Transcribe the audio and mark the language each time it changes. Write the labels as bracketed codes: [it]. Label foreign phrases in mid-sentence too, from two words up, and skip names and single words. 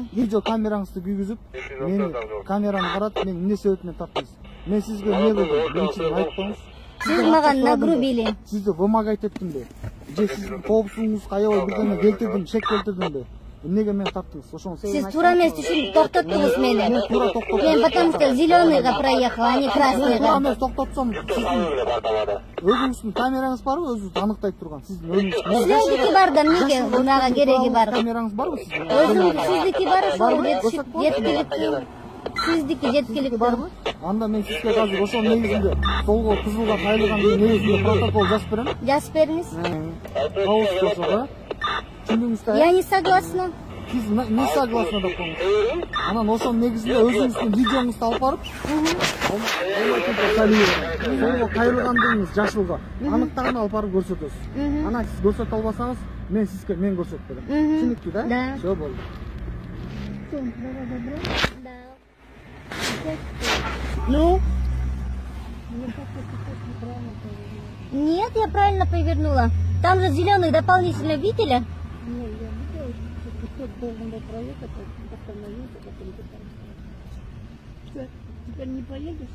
[ky] Видео камераңызды күйгүзүп, мени камераны каратып, мен эмне себеп менен тарттыңыз? Мен сизге эмне кылдым? Биринчиден айтып коюңуз. Siz мага нагрубили. Сизди вымогать эттимби? Же сиздин коопсуздугуңузга аябай бирдеме келтирдим, шек келтирдимби? Эмнеге мени тарттыңыз? Ошону Siz туура эмес үчүн токтоттуңуз мени. Мен туура токтоттум. [ru] Мен потому что зеленыйга проехал, а не красныйга. [ky] Туура эмес токтотсом, өзүңүздүн камераңыз барбы? Өзүңүздү аныктайт турган. Сиздин өзүңүз. Сиздики бар да эмнеге мага кереги бар? Камераңыз барбы сиздин? Өзүңүздүн сиздики бар, ошол жеткиликтүү. Сиздики жеткиликтүү. Анда мен сизге азыр ошол негизинде солго кызылга кайрылган негизинде протокол жазып берем. Жазып бериңиз. Кабыл ошого. Түшүндүңүз да? [ru] Я не согласна. [ky] Сиз [ru] не согласна [ky] деп коюңуз. Анан ошонун негизинде өзүңүздүн видеоңузду алып барып, солго кайрылгандыгыңыз жашылга аныктыгын алып барып көрсөтөсүз. Анан сиз көрсөтө албасаңыз, мен сизге көрсөтүп берем. Түшүнүктүү да? Да. Всё болду. [ru] Ну? Нет, я правильно повернула. Там же зеленый дополнительно видели? Нет, я видела, что должен был проехать, остановился, потом что, теперь не поедешь?